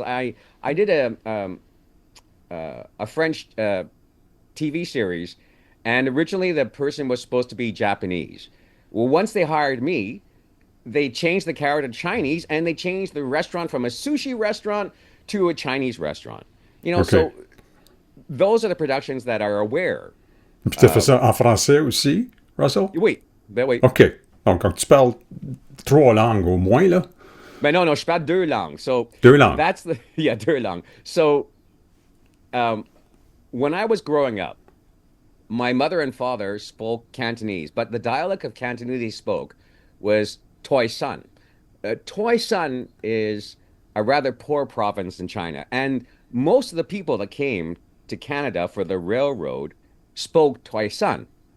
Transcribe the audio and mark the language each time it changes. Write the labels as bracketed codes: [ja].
[en] I did a French TV series, and originally the person was supposed to be Japanese. Well, once they hired me, they changed the character to Chinese, and they changed the restaurant from a sushi restaurant to a Chinese restaurant. So those are the productions that are aware. [fr] Tu fais ça en français aussi, Russell? Oui, OK. Donc, tu parles 3 langues au moins, là? Ben non, je parle 2 langues. [en] So [fr] 2 langues. [en] That's 2 langues. So, when I was growing up, my mother and father spoke Cantonese, but the dialect of Cantonese they spoke was Toi San. Toi San is a rather poor province in China, and most of the people that came to Canada for the railroad spoke Toi San.